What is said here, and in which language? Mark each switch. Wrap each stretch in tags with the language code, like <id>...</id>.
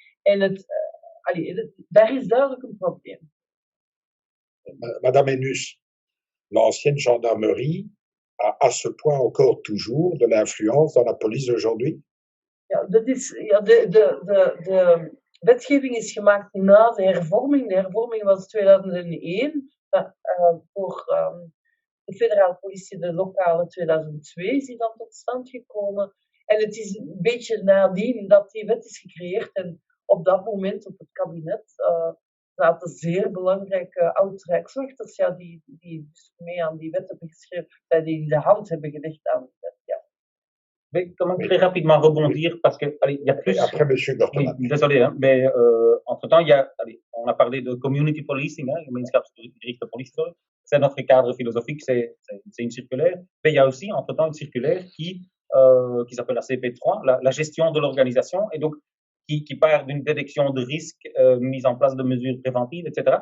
<nl>En daar is duidelijk een probleem.</nl> <fr>Madame Henus, l'ancienne gendarmerie a à ce point encore toujours de l'influence dans la police d'aujourd'hui?</fr> <nl>Ja, dat is, de wetgeving is gemaakt na de hervorming. De hervorming was 2001. Voor de federale politie, de lokale 2002 is die dan tot stand gekomen. En het is een beetje nadien dat die wet is gecreëerd. En op dat moment, op het kabinet, zaten zeer belangrijke oud-rijkswachters, ja, die dus mee aan die wet hebben geschreven, die de hand hebben gelegd aan de wet. Ja.</nl> <fr>Mais comment très rapidement rebondir parce que allez, il y a plus. Après, Monsieur Gorteman. Oui, désolé, hein, mais entre-temps, on a parlé de community policing, hein, gemeenschapsgerichte politie. C'est notre cadre philosophique, c'est une circulaire. Mais il y a aussi, entre-temps, une circulaire qui s'appelle la CP3, la gestion de l'organisation, et donc qui part d'une détection de risques, mise en place de mesures préventives, etc.</fr>